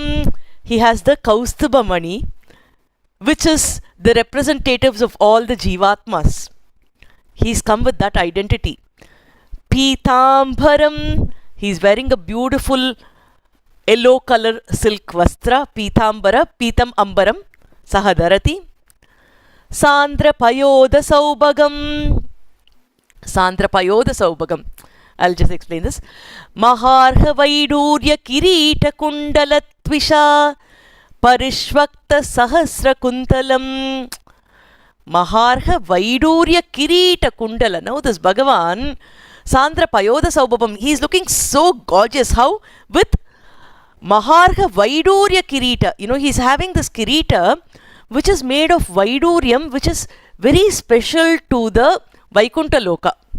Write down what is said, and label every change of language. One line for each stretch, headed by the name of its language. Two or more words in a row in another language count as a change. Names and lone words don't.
English: He has the Kaustubamani, which is the representatives of all the Jivatmas. He's come with that identity. Pitambaram. He's wearing a beautiful yellow color silk vastra.
Sanskrit: Pitambara. Pitam ambaram. Sahadarati. Sandra Payoda Saubagam. Sandra Payoda Saubagam.
English: I'll just explain this.
Sanskrit: Maharha Vaidurya Kirita Kundalatvisha Parishvakta Sahasra Kuntalam. Maharha Vaidurya Kirita Kundala.
English: Now this Bhagavan,
Sanskrit: Sandra Payoda Saubabam,
English: he is looking so gorgeous. How? With
Sanskrit: Maharha Vaidurya Kirita.
English: You know, he's having this Kirita which is made of Vaiduryam, which is very special to the Vaikuntha Loka.